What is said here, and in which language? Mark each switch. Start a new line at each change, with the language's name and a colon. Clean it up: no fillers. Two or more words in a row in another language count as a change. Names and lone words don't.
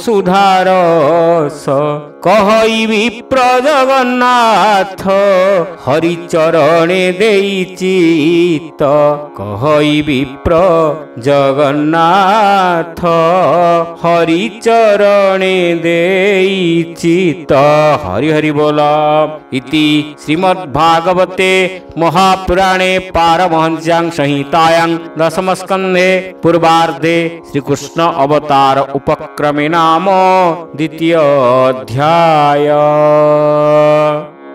Odia: ସୁଧାରସ କହିବି ପ୍ରଜଗନ୍ନାଥ ହରିଚରଣେ ଦେଇଛି ତ କହିବି ପ୍ରଜଗନ୍ନାଥ ହରିଚରଣେ ଦେଇଛି ତ ହରି ହରି ବୋଲ
Sanskrit: ଇତି ଶ୍ରୀମଦ୍ଭାଗବତେ ମହାପୁରାଣେ ପାରମହଂସ୍ୟାଂ संहितायां दशमस्कन्धे पूर्वार्धे श्रीकृष्ण अवतार उपक्रमे नाम 2य अध्याय।